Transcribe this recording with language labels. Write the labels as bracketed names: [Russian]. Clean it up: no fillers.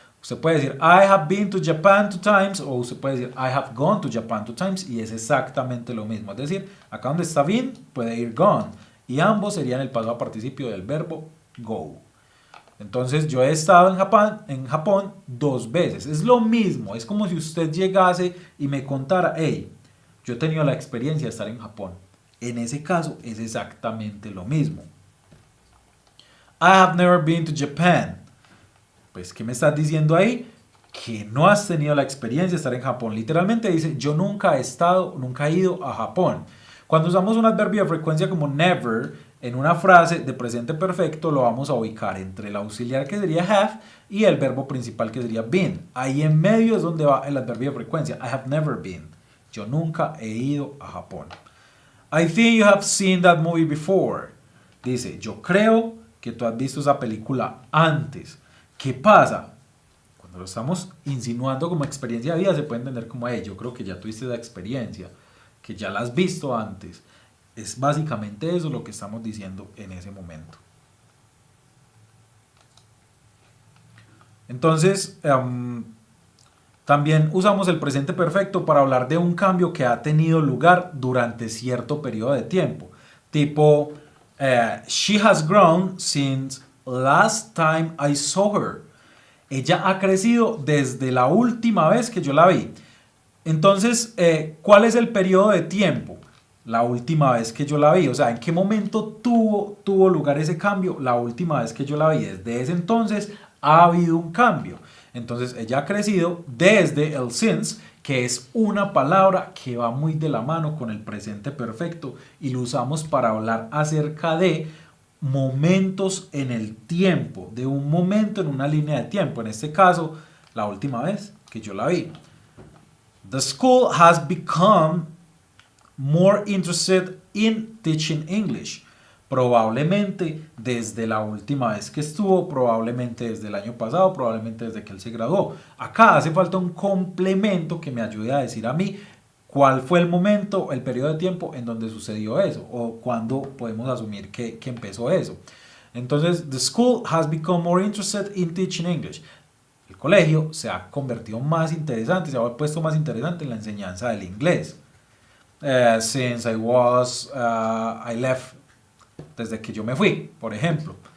[Spanish] Usted puede decir [English] I have been to Japan 2 times [Spanish] o usted puede decir [English] I have gone to Japan 2 times [Spanish] y es exactamente lo mismo. Es decir, acá donde está been puede ir gone y ambos serían el pasado participio del verbo go. Entonces yo he estado en Japón 2 veces. Es lo mismo, es como si usted llegase y me contara hey, yo he tenido la experiencia de estar en Japón. En ese caso es exactamente lo mismo. [English] I have never been to Japan. [Spanish] Pues, ¿qué me estás diciendo ahí? Que no has tenido la experiencia de estar en Japón. Literalmente dice, yo nunca he ido a Japón. Cuando usamos un adverbio de frecuencia como never en una frase de presente perfecto, lo vamos a ubicar entre el auxiliar que sería have y el verbo principal que sería been. Ahí en medio es donde va el adverbio de frecuencia. [English] I have never been. [Spanish] Yo nunca he ido a Japón. [English] I think you have seen that movie before. [Spanish] Dice, yo creo que tú has visto esa película antes. ¿Qué pasa? Cuando lo estamos insinuando como experiencia de vida, se puede entender como, yo creo que ya tuviste esa experiencia, que ya la has visto antes. Es básicamente eso lo que estamos diciendo en ese momento. Entonces, también usamos el presente perfecto para hablar de un cambio que ha tenido lugar durante cierto periodo de tiempo. [English] Tipo, she has grown since last time I saw her. [Spanish] Ella ha crecido desde la última vez que yo la vi. Entonces, ¿cuál es el periodo de tiempo? La última vez que yo la vi. O sea, ¿en qué momento tuvo lugar ese cambio? La última vez que yo la vi. Desde ese entonces ha habido un cambio. Entonces ella ha crecido desde el since, que es una palabra que va muy de la mano con el presente perfecto y lo usamos para hablar acerca de momentos en el tiempo, de un momento en una línea de tiempo. En este caso, la última vez que yo la vi. [English] The school has become more interested in teaching English. [Spanish] Probablemente desde la última vez que estuvo, probablemente desde el año pasado, probablemente desde que él se graduó. Acá hace falta un complemento que me ayude a decir a mí cuál fue el momento, el periodo de tiempo en donde sucedió eso o cuándo podemos asumir que empezó eso. [English] Entonces, the school has become more interested in teaching English. [Spanish] El colegio se ha convertido más interesante, se ha puesto más interesante en la enseñanza del inglés. [English] Since I left, [Spanish] desde que yo me fui, por ejemplo.